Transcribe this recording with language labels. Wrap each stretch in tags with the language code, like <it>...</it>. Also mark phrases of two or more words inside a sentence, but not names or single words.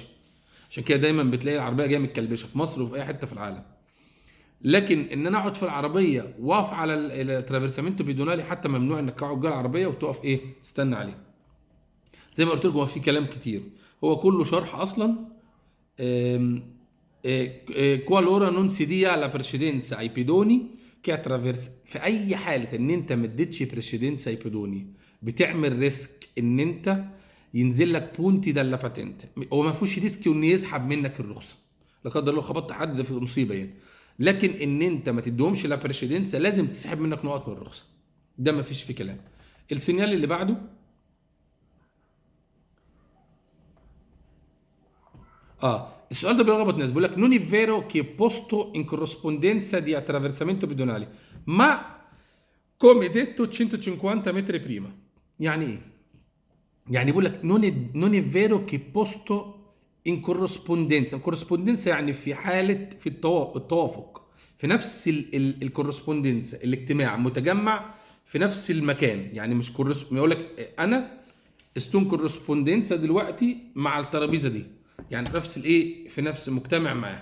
<ar>عشان كده دايما بتلاقي العربيه جايه متكلبشه في مصر وفي اي حته في العالم. لكن ان انا اقعد في العربيه واقف على الترافيرسامنتو بيدونالي، حتى ممنوع انك تقعد جوه العربيه وتقف ايه تستنى عليه. زي ما قلت لكم هو في كلام كتير، هو كله شرح اصلا.</ar> <it>qualora non si dia la precedenza ai pedoni che attraversa.</it> <ar>في اي حاله ان انت ما اديتش بريشيدنس اي بيدوني، بتعمل ريسك ان انت ينزل لك</ar> <it>punti dalla patente.</it> <ar>هو ما فيهوش ريسك ان يسحب منك الرخصه، لا قدر الله خبطت حد ده في مصيبه يعني. لكن ان انت ما تديهمش</ar> <it>la precedenza</it> <ar>لازم تسحب منك نقط من الرخصه، ده ما فيش فيه كلام. السينيال اللي بعده، السؤال ده بيلخبط الناس. بيقول لك</ar> <it>non è vero che posto in corrispondenza di attraversamento pedonale ma come detto 150 metri prima.</it> <ar>يعني ايه؟ يعني بيقول لك</ar> <it>non è vero che posto in corrispondenza</it> <ar>يعني في حالة في التوافق، في نفس الكورسبوندنس، الاجتماع متجمع في نفس المكان. يعني مش يقول لك انا استون كورسبوندنسا دلوقتي مع الترابيزه دي، يعني نفس الايه، في نفس مجتمع معاه.</ar>